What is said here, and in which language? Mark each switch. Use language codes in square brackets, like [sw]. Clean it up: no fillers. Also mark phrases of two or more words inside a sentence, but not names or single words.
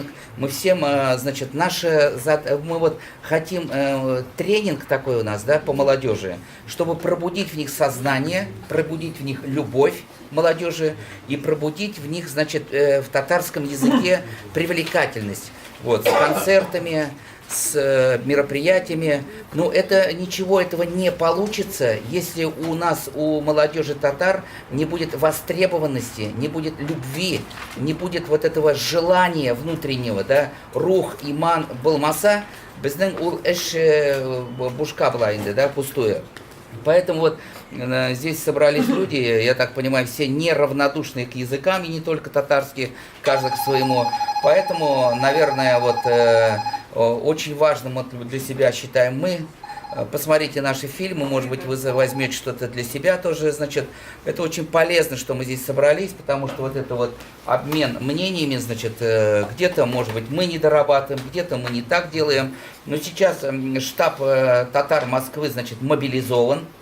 [ru] Мы всем, значит, мы вот хотим тренинг такой у нас, да, по молодежи, чтобы пробудить в них сознание, пробудить в них любовь молодежи и пробудить в них, значит, в татарском языке привлекательность. Вот, с концертами, с мероприятиями. Но это ничего этого не получится, если у нас, у молодежи татар, не будет востребованности, не будет любви, не будет вот этого желания внутреннего, [tt] да, рух, иман, болмаса, біздің ул эш бушка была инде, да, [ru] пустую. Поэтому вот здесь собрались люди, я так понимаю, все неравнодушные к языкам, и не только татарские, каждый к своему. Поэтому, наверное, вот очень важным вот для себя считаем мы. Посмотрите наши фильмы, может быть, вы возьмете что-то для себя тоже, значит, это очень полезно, что мы здесь собрались, потому что вот это вот обмен мнениями, значит, где-то, может быть, мы не дорабатываем, где-то мы не так делаем, но сейчас штаб татар Москвы, значит, мобилизован,